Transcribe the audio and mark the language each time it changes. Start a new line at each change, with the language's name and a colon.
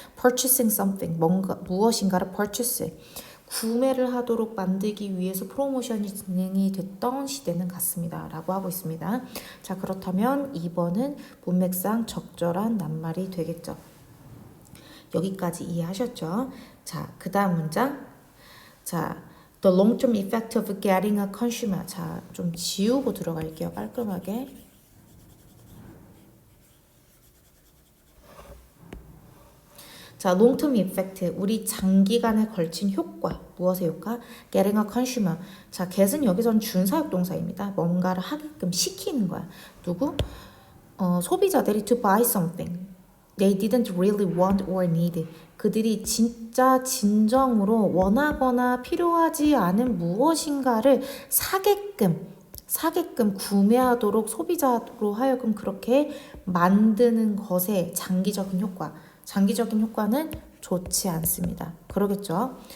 English: purchasing something,
Korean: 무엇인가를 purchase, 구매를 하도록 만들기 위해서 프로모션이 진행이 됐던 시대는 같습니다. 라고 하고 있습니다. 자, 그렇다면 2번은 문맥상 적절한 낱말이 되겠죠. 여기까지 이해하셨죠? 자, 그 다음 문장.
English: 자, the long-term effect of getting a consumer.
Korean: 자, 좀 지우고 들어갈게요. 깔끔하게. 자,
English: long-term effect,
Korean: 우리 장기간에 걸친 효과.
English: 무엇의 효과? getting a consumer.
Korean: 자, get은 여기서는 준사역 동사입니다. 뭔가를 하게끔 시키는 거야. 누구?
English: 소비자들이 to buy something. They didn't really want or need.
Korean: 그들이 진짜 진정으로 원하거나 필요하지 않은 무엇인가를 사게끔 구매하도록 소비자로 하여금 그렇게 만드는 것의 장기적인 효과. 장기적인 효과는 좋지 않습니다. 그러겠죠?